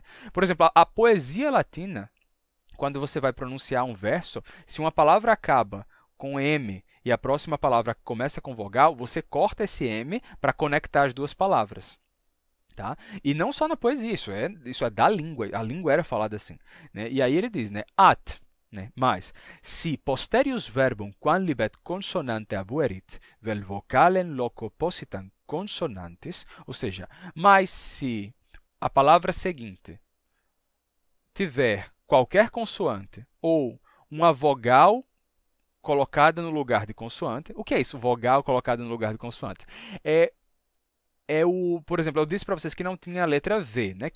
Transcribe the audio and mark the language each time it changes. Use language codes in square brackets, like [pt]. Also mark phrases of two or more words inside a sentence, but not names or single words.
[pt] Por exemplo, a poesia latina, quando você vai pronunciar um verso, se uma palavra acaba com M e a próxima palavra começa com vogal, você corta esse M para conectar as duas palavras. Tá? E não só na poesia, isso é da língua, a língua era falada assim. Né? E aí ele diz, né, at, né, mas, [la] si posterius verbum quam libet consonante abuerit, vel vocalem loco positam consonantes, [pt] ou seja, mas se a palavra seguinte tiver qualquer consoante ou uma vogal colocada no lugar de consoante. O que é isso, vogal colocada no lugar de consoante? Por exemplo, eu disse para vocês que não tinha a letra V, né?